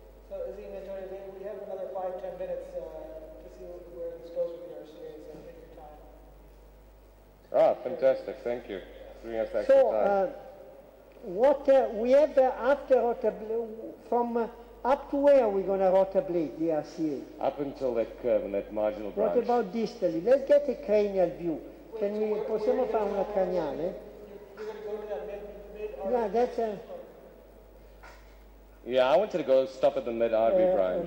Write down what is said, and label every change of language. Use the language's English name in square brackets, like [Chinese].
[English] So, Azim, Antonio, we have another 5-10 minutes to see where this goes with your RCA, so take your time. Ah, fantastic. Thank you. Bring us extra So, time. what we have after rotablation, from up to where are we going to rotablate the RCA? Up until that curve and that marginal branch. What about distally? Let's get a cranial view. [Italian] Possiamo fare una craniale? [English] You're going to go to that mid Yeah, that's a... Yeah, I wanted to go stop at the mid-artery branch.